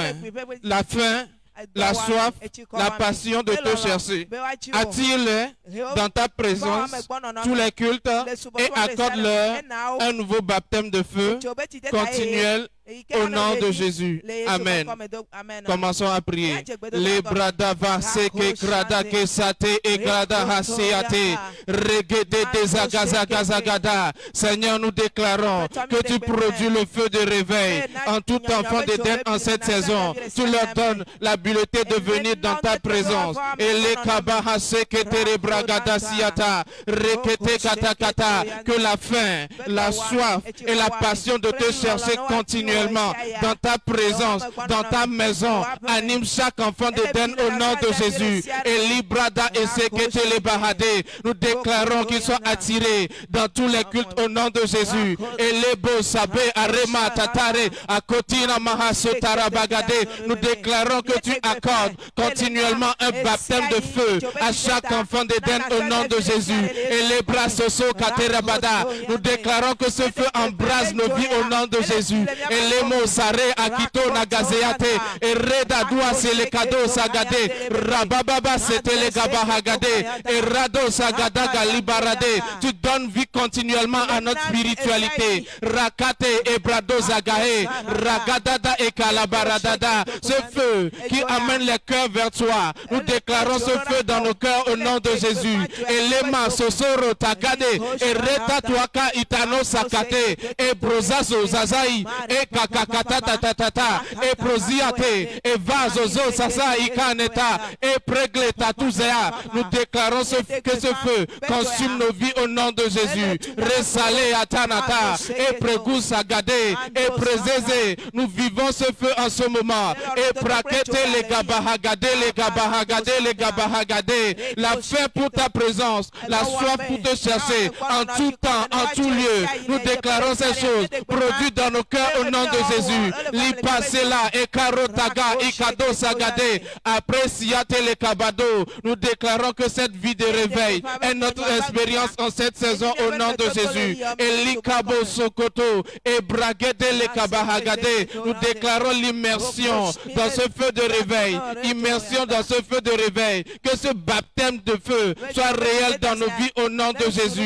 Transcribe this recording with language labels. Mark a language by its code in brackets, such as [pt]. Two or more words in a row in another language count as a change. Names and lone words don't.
[fr] La faim, la soif, la passion de te chercher. Attire-les dans ta présence, tous les cultes, et accorde-leur un nouveau baptême de feu continuel au nom de Jésus. Amen. Commençons à prier. Les brada vase que grada que sate et grada haseate regede desagazagazagada. Seigneur, nous déclarons que tu produis le feu de réveil en tout enfant d'Éden en cette saison. Tu leur donnes l'habileté de venir dans ta présence. Et les kabahase que tere bragada siata rekete katakata, que la faim, la soif et la passion de te chercher continuellement dans ta présence, dans ta maison, anime chaque enfant d'Éden au nom de Jésus. Et librada et sekete les bahadé, nous déclarons qu'ils sont attirés dans tous les cultes au nom de Jésus. Et les beaux sabé arema tatare akotina mahasotara bagade, nous déclarons que tu accordes continuellement un baptême de feu à chaque enfant d'Éden au nom de Jésus. Et les bras soso katerabada, nous déclarons que ce feu embrase nos vies au nom de Jésus. Et les mots sare akito nagazeate et reda doua c'est le cadeau sagade rabababa c'était le gabahagade et rado sagada galibarade. Tu donnes vie continuellement à notre spiritualité. Rakate et brado zagahe ragadada et kalabaradada. Ce feu qui amène les cœurs vers toi, nous déclarons ce feu dans nos cœurs au nom de Jésus. Et les mains sosoro takade et reta tuaka itano sakate et brozazo zazaï et kakakata et prosiate et vazozo sasa ikaneta et pregleta tuzea. Nous déclarons que ce feu consume nos vies au nom de Jésus. Resale atanata et pregusa gade et prezeze. Nous vivons ce feu en ce moment. Et prakete les gabahagade, les gabahagade, les gabahagade. La faim pour ta présence, la soif pour te chercher en tout temps, en tout lieu. Nous déclarons ces choses produites dans nos cœurs au nom de Jésus. Lipasela et karotaga ikado sagade. Après siate les kabado. Nous déclarons que cette vie de réveil est notre expérience en cette saison au nom de Jésus. Et likabo sokoto et bragede les kabahagade. Nous déclarons l'immersion dans ce feu de réveil. Immersion dans ce feu de réveil. Que ce baptême de feu soit réel dans nos vies au nom de Jésus.